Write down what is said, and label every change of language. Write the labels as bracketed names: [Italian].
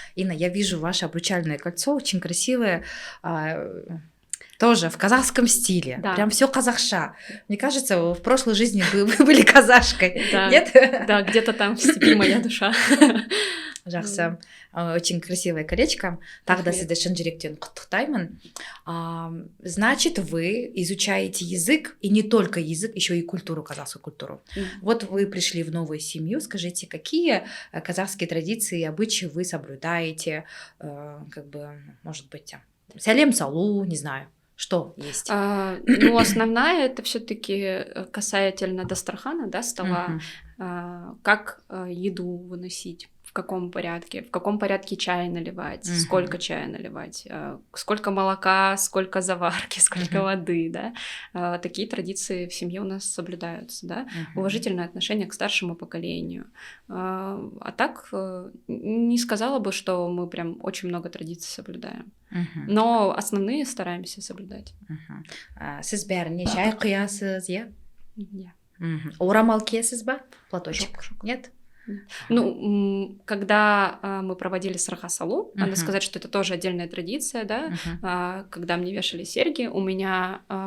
[Russian] Инна, я вижу ваше обручальное кольцо, очень красивое. Тоже в казахском стиле. Да. Прям все казахша. Мне кажется, в прошлой жизни вы были казашкой. Да. Нет? Да, где-то там в степи моя душа. [Kazakh] Жақсы. [Russian] Очень красивое колечко. [Kazakh] Тогда сізді шын жүректен құттықтаймын. [Russian] Значит, вы изучаете язык, и не только язык, еще и культуру, казахскую культуру. Вот вы пришли в новую семью. Скажите, какие казахские традиции и обычаи вы соблюдаете? Как бы, может быть, сәлем салу, не знаю. Что есть? Ну, основная это все-таки касательно дастархана, да, стола. Как еду выносить, в каком порядке чай наливать, сколько чая наливать, сколько молока, сколько заварки, сколько воды, да. Такие традиции в семье у нас соблюдаются, да. Уважительное отношение к старшему поколению. А так не сказала бы, что мы прям очень много традиций соблюдаем. Но основные стараемся соблюдать. [Kazakh] Сіз бәріне чай құясыз, иә? Иә. Орамал киесіз ба? [Russian] Платочек? Нет? Ну, когда мы проводили сырха салу, надо сказать, что это тоже отдельная традиция, да, когда мне вешали серьги, у меня...